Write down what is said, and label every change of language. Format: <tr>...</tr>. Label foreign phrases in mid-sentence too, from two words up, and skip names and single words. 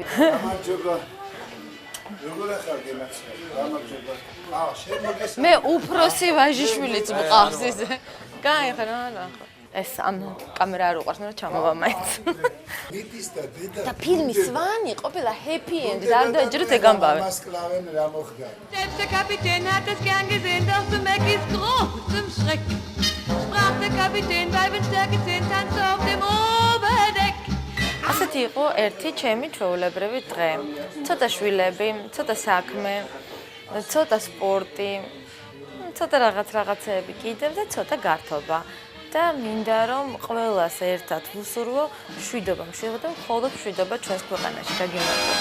<ka>გამარჯობა. როგორ ახარ გენაცნე? გამარჯობა. შენ მოგესალმე. მე უფროსი ვაჟიშვილიც მყავს ისე. გაიხარა რა. ეს ამ კამერა არ უყვარს, მაგრამ ჩამოვა მაინც. მიდის და დედა. და ფილმი სვანი ყოფილა</ka> <en>happy end</en> <ka>და არ დაეჯერეთ ეგ ამბავი. მას კლავენ რა მოხდა.</ka> <de>Selbst der Kapitän hat es gern gesehen, doch zu Mackies großem Schreck sprach der Kapitän bei Windstärke 10 tanzte auf dem Oberdeck.</de> <ka>ასეთი იყო ერთი ჩემი ჩვეულებრივი დღე. ცოტა შვილები, ცოტა საქმე, ცოტა სპორტი, ცოტა რაღაცეები კიდევ და ცოტა გართობა. და მინდა რომ ყველას ერთად ვუსურვო მშვიდობა, მხოლოდ მშვიდობა ჩვენს ქვეყანაში.</ka>